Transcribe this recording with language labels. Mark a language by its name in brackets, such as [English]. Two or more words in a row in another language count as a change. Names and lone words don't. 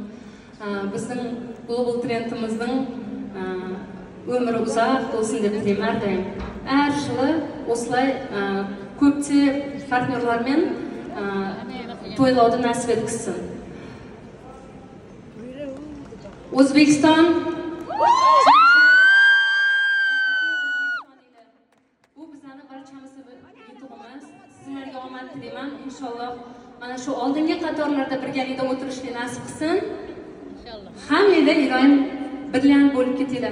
[Kazakh] Біздің Global Trendіміздің өмірі ұзақ болсын деп тілеймін әрдайым. Әр жылы осылай көптеп партнерлармен тойлауды нәсіп еткізсін. [Uzbek] Өзбекстан sizlarga omad tilayman. Inshaalloh mana shu oldingi qatorlarda birgalikda o'tirishni nasib qilsin. Inshaalloh. Hammanglar iloyim birlanib bo'lib ketinglar.